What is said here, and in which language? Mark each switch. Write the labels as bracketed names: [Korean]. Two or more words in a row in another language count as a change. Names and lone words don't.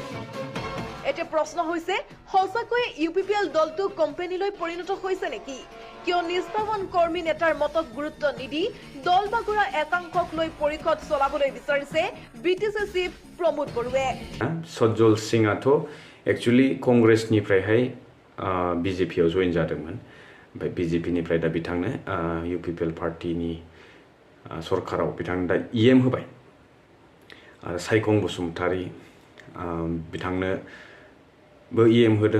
[Assamese] এতে প্ৰশ্ন হৈছে হসাকৈ UPPL দলটো কোম্পানীলৈ পৰিণত হৈছে নেকি কিয় নিষ্ঠাৱান কৰ্মী নেতাৰ মতক গুৰুত্ব নিদি দল বাগুৰা একাংশক লৈ পৰিষদ চলাবলৈ বিচাৰিছে বিটিচি চিফ প্ৰমোদ বড়ুৱে। [Bodo] সজ্জল সিংआथ' एक्चुअली कंग्रेसनिफ्रायहाय बिजेपियाव जइन जादोंमोन। ओमफ्राय बिजेपिनिफ्राय दा बिथांनो UPPL पार्टीनि सरकाराव बिथांनो दा EM होबाय आरो सायखं बसुमतारी बिथांनोबो EM होदों।